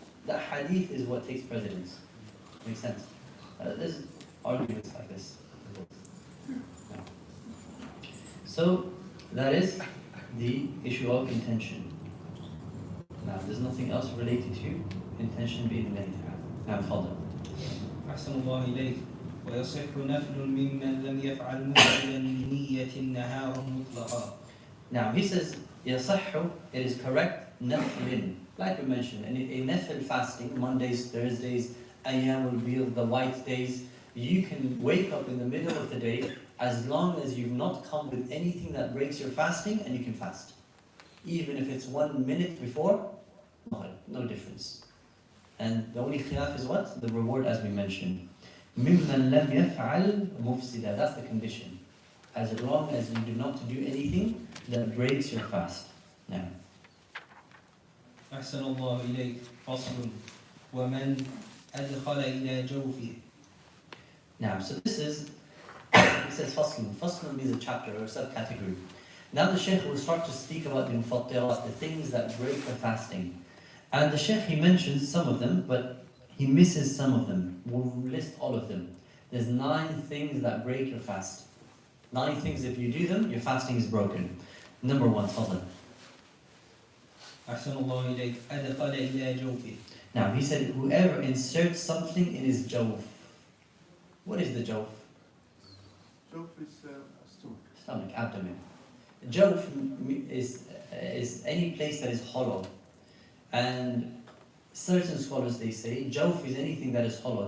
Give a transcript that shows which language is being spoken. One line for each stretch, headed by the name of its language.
English: That hadith is what takes precedence. Makes sense? There's arguments like this. No. So, that is the issue of intention. Now, there's nothing else related to intention being laid. Now, follow.
Arabic: أحسن الله إليك ويصح نفل ممن لم يفعل مفعلا بنية النهار مطلقا.
English: Now, he says,
Arabic: يصح,
English: it is correct,
Arabic: نفل.
English: Like we mentioned, in a nafil fasting, Mondays, Thursdays, ayyamul bid, the white days, you can wake up in the middle of the day as long as you've not come with anything that breaks your fasting, and you can fast. Even if it's 1 minute before, no difference. And the only khilaf is what? The reward, as we mentioned.
Arabic: مِمَّنْ لَمْ يَفْعَلْ مُفْسِدًا. That's the condition.
English: As long as you do not do anything that breaks your fast. Now.
Arabic: أحسن الله إليك فصل ومن أدخل إلى جوفه.
English: Now, so this is, it says faslun. Faslun means a chapter or a subcategory. Now the Shaykh will start to speak about the mufattirat, the things that break the fasting. And the Shaykh, he mentions some of them, but he misses some of them. We'll list all of them. There's 9 things that break your fast. 9 things, if you do them, your fasting is broken. Number 1, fadl.
Arabic: أحسن الله إليك أدخل إلى جوفه.
English: Now, he said, whoever inserts something in his jawf. What is the jawf? Joke is stomach. Stomach, abdomen. Jawf is any place that is hollow. And certain scholars, they say, jawf is anything that is hollow.